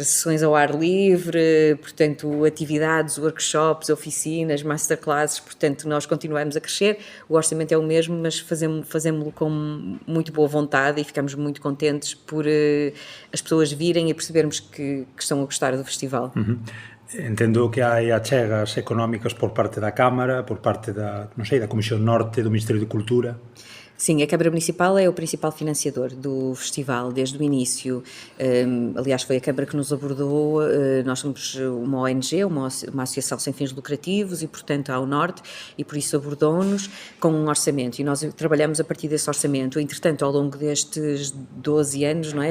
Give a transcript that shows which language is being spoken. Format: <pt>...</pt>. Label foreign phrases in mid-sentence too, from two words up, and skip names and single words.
<pt>Sessões ao ar livre, portanto, atividades, workshops, oficinas, masterclasses, portanto, nós continuamos a crescer, o orçamento é o mesmo, mas fazemos-lo com muito boa vontade e ficamos muito contentes por as pessoas virem e percebermos que estão a gostar do festival.</pt> <gl>Entendo que hai achegas económicas por parte da Cámara, por parte da Comisión Norte, do Ministerio de Cultura.</gl> <pt>Sim, a Câmara Municipal é o principal financiador do festival desde o início. Aliás, foi a Câmara que nos abordou. Nós somos uma ONG, uma associação sem fins lucrativos e, portanto, ao Norte, e por isso abordou-nos com um orçamento. E nós trabalhamos a partir desse orçamento. Entretanto, ao longo destes 12 anos, não é?</pt>